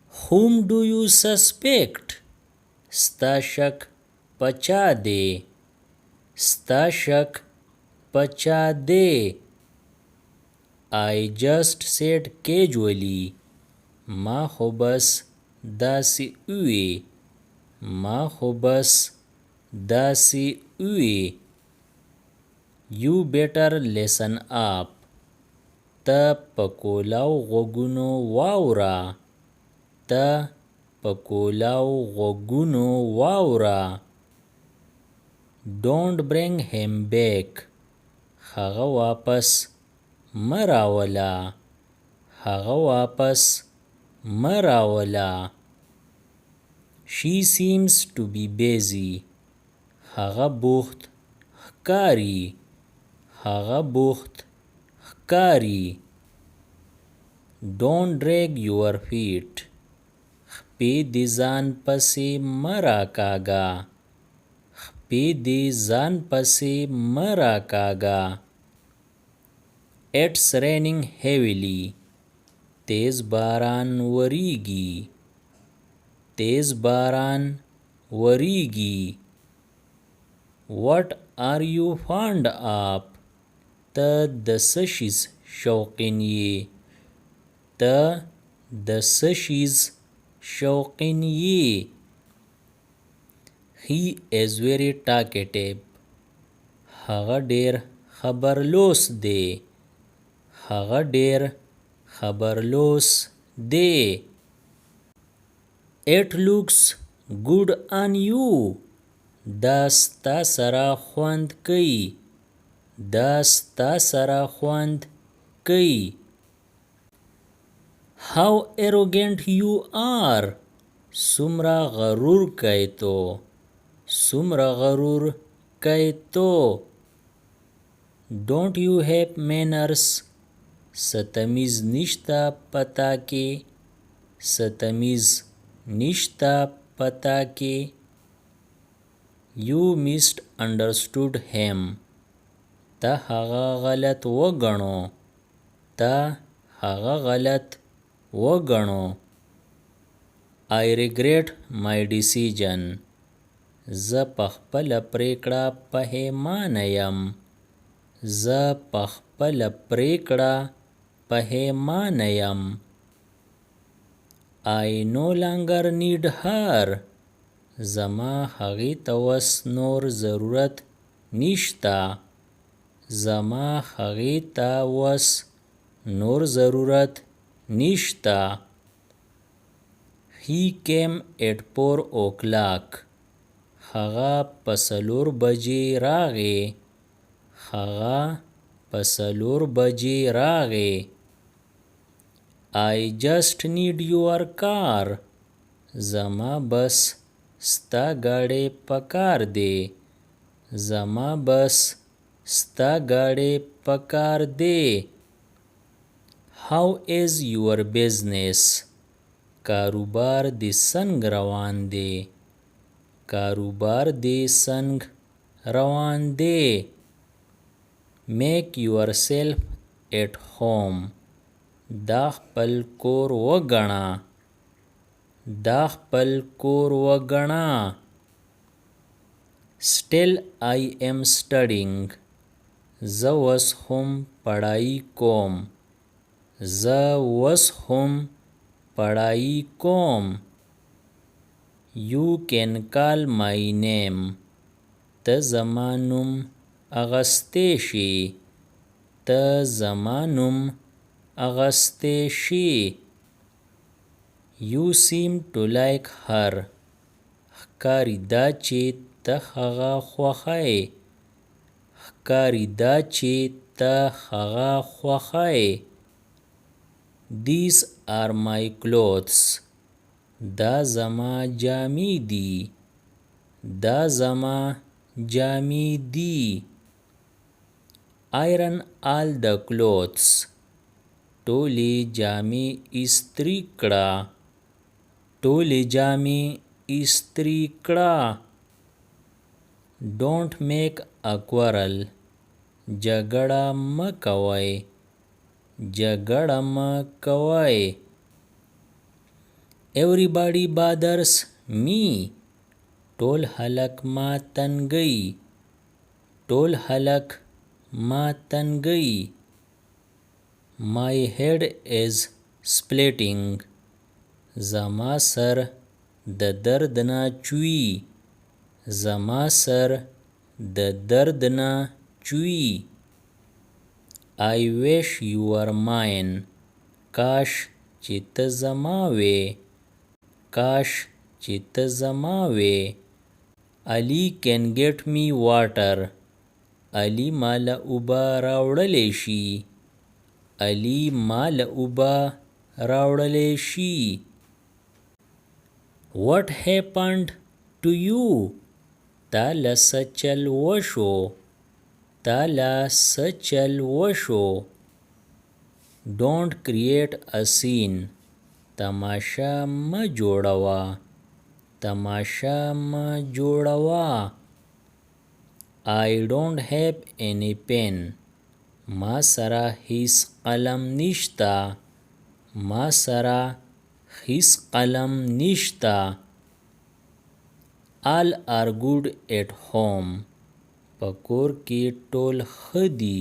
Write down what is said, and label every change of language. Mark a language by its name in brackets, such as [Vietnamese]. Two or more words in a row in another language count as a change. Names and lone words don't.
[English] Whom do you suspect? [Pashto] ستا شک پچا دی ستا شک پچا دی I [English] just said casually [Pashto] ما خو بس داسې وی ما خو بس داسې وی [English] You better listen up [Pashto] ته په کولاو غوږونو واوره ته په کولاو غوږونو واوره [English] Don't bring him back [Pashto] هغه واپس مه راوله هغه واپس مه راوله [English] She seems to be busy [Pashto] هغه بوخت ښکاري هغه بوخت ښکاري [English] Don't drag your feet [Pashto] خپې دې ځان پسې مه راکاږه خپې دې ځان پسې مه راکاږه [English] It's raining heavily [Pashto] تیز باران وریږي تیز باران وریږي [English] What are you fond of [Pashto] ته د څه شیز شوقین یې ته د څه شیز شوقین یې [English] He is very talkative [Pashto] هغه ډیر خبرلوس دی هغه ډیر خبرلوس دی [English] It looks good on you [Pashto] دا ستا سره خوند کوي دا ستا سره خوند کوي [English] How arrogant you are [Pashto] څومره غرور کوي تو څومره غرور کوي تو [English] Don't you have manners [Pashto] ستمیز نشته پتا کې ستمیز نشته پتا کې [English] You misunderstood him [Pashto] ته هغه غلط وګڼو ته هغه غلط وګڼو [English] I regret my decision [Pashto] زه په خپله پریکړه پښیمانه یم زه په خپله پریکړه پښیمانه یم [English] I no longer need her [Pashto] زما هغې ته وس نور ضرورت نشته زما هغې ته وس نور ضرورت نشته [English] He came at 4 o'clock [Pashto] هغه په 4 بجې راغی هغه په 4 بجې راغی [English] I just need your car [Pashto] زما بس ستا ګاډی پکار دی زما بس ستا ګاډی پکار دی [English] How is your business [Pashto] کاروبار دې څنګه روان دی کاروبار دې څنګه روان دی [English] Make yourself at home [Pashto] دا خپل کور وګڼه دا خپل کور وګڼه [English] Still I am studying [Pashto] زه اوس هم پړهیي کوم زه اوس هم پړهیي کوم [English] You can call my name [Pashto] ته زما نوم اغستی شي ته زما نوم اغستی شي [English] You seem to like her [Pashto] ښکاري دا چې ته هغه خوښی ښکاري دا چې ته هغه خوښی [English] These are my clothes [Pashto] دا زما جامې دي دا زما جامې دي [English] Iron all the clothes [Pashto] ټولې جامې استری کړه ټولې جامې استری کړه [English] Don't make a quarrel [Pashto] جګړه مه کوئ جګړه مه کوئ [English] Everybody bothers me. [Pashto] ټول خلک ما تنګوي. ټول خلک ما تنګوي. [English] My head is splitting. [Pashto] زما سر د درد نه چوي. زما سر د درد نه چوي. [English] I wish you were mine. [Pashto] کاش چې ته زما وې. کاش چې ته زما وې. [English] Ali can get me water. [Pashto] Ali مال اوبه راوړلی شي. Ali مال اوبه راوړلی شي. [English] What happened to you? [Pashto] تا له څه چل وشو. تا له څه چل وشو. [English] Don't create a scene. [Pashto] تماشا مه جوړوه. تماشا مه جوړوه. [English] I don't have any pen. [Pashto] ما سره هیڅ قلم نشته. ما سره هیڅ قلم نشته. [English] All are good at home. [Pashto] په کور کې ټول ښه دي.